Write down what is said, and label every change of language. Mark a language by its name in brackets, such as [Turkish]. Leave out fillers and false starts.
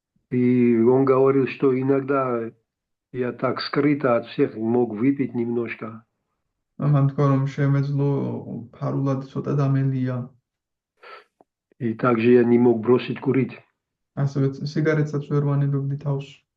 [Russian] И он говорил, что иногда я так скрыто от всех мог выпить немножко. [Georgian] მან თქვა რომ შემეძლო ფარულად ცოტა დამელია. [Russian] И также я не мог бросить курить. [Georgian] ასევე სიგარეტსაც ვერ ვანებებდი თავს.